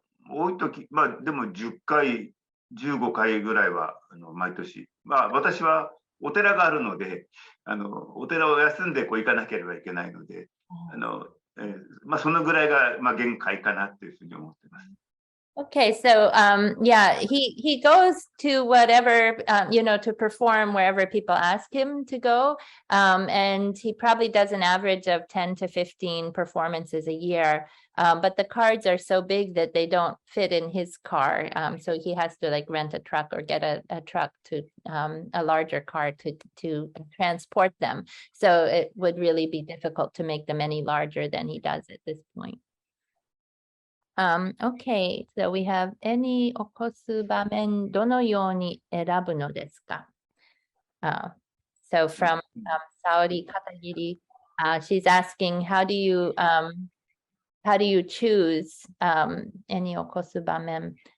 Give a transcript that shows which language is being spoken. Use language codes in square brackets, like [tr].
[ja] 多い時、でも10回、15回ぐらいは毎年。私はお寺があるので、お寺を休んで行かなければいけないので、そのぐらいが限界かなっていうふうに思ってます。 [en] Okay, so yeah, he goes to whatever, to perform wherever people ask him to go. And he probably does an average of 10 to 15 performances a year. But the cards are so big that they don't fit in his car. So he has to rent a truck or get a truck to a larger car to transport them. So it would really be difficult to make them any larger than he does at this point. Okay, so we have [ja] 絵に起こす場面どのように選ぶのですか? [en] So from Saori Katagiri, she's asking, how do you choose [ja] 絵に起こす場面?